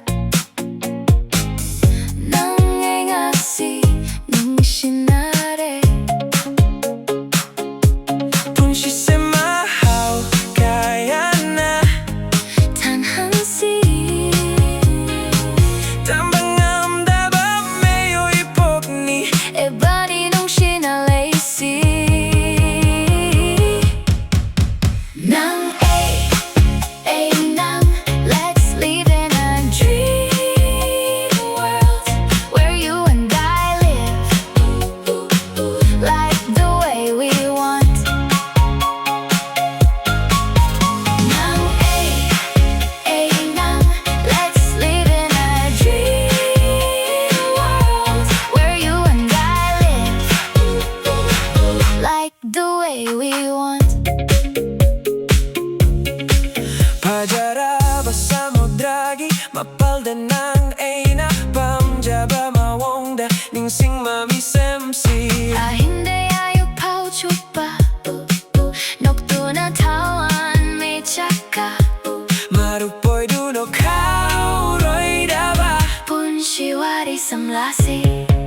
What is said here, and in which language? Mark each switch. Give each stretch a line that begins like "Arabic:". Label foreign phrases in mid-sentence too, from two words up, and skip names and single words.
Manipuri: ngasi nungshinare Punshise mahaou kayana Thanhansi Tamba ngamdaba meeyoi pokni Ebani NUNGSHINA leisi
English: eina Let's live in a dream world where you and I live like the way we want. Eina Let's live in a dream world where you and I live like the way we want.
Manipuri: Phajaraba samudragi Mapalda eina pamjaba mawongda Ningsing mami semsi Ahingdei ayukphaou nokduna tawan may tsaka marupoy dunok khao roy daba Punshi wari samlasi